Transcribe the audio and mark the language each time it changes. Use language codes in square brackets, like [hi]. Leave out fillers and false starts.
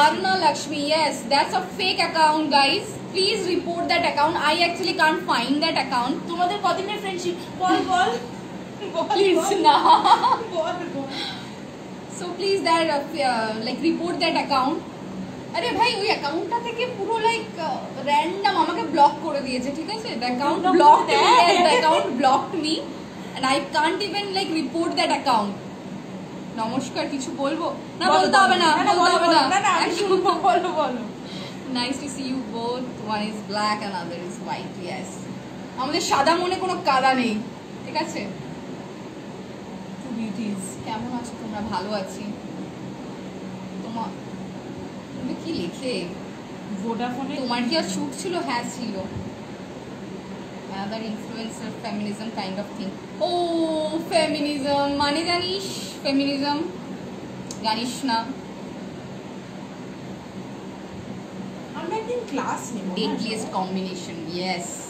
[en] Arna Lakshmi, yes, that's a fake account, guys. Please report that account. I actually can't find that account. [bn] তোমাদের কদিনের friendship? Ball ball [en] Please, nah. [bn] Ball ball. [en] So please, that like report that account. [bn] আরে ভাই ওই অ্যাকাউন্টটা থেকে পুরো like random আমাকে block করে দিয়েছে, ঠিক আছে? [en] The account blocked me, the account blocked me and I can't even like report that account. [bn] নমস্কার, কিছু বলবো না? বলতে হবে না, বলতে হবে না, আমি শুনবো, বলো বলো। [en] Nice to see you both, one is black and other is white. Yes, [bn] আমাদের সাদা মনে কোনো কাদা নেই, ঠিক আছে? [en] two beauties, [bn] কেমন আছো তোমরা? ভালো আছি। তোমার তুমি কি লিখে? ভোডাফোনে তোমার কি আর শুট ছিল? হ্যাঁ ছিল। [en] Another influencer feminism kind of thing. [bn] Oh, feminism মানে জানিস? Feminism জানিস না? আমরা একদিন ক্লাস নেব। [en] Deadliest combination, yes.